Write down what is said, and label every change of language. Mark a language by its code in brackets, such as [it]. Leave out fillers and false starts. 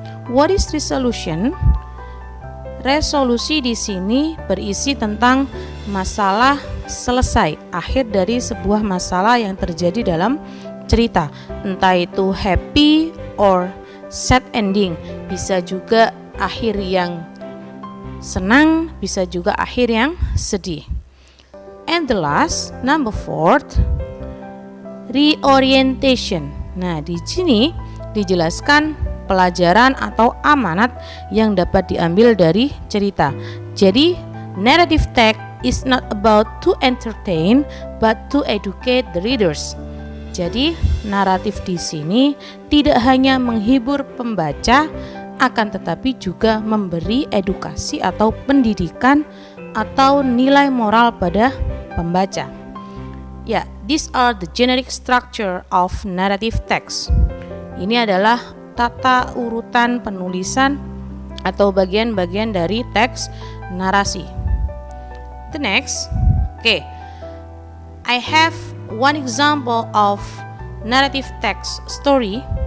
[en] What is resolution? [id] Resolusi di sini berisi tentang masalah selesai, akhir dari sebuah masalah yang terjadi dalam cerita, entah itu [en] happy or sad ending, [id] bisa juga akhir yang senang, bisa juga akhir yang sedih. [en] And the last, number 4, reorientation. [id] Nah, di sini dijelaskan pelajaran atau amanat yang dapat diambil dari cerita. Jadi, [en] narrative text is not about to entertain but to educate the readers. [id] Jadi, naratif di sini tidak hanya menghibur pembaca, akan tetapi juga memberi edukasi atau pendidikan atau nilai moral pada pembaca. [en] Ya, these are the generic structure of narrative text. [id] Ini adalah tata urutan penulisan atau bagian-bagian dari teks narasi. [en] The next, I have one example of narrative text story.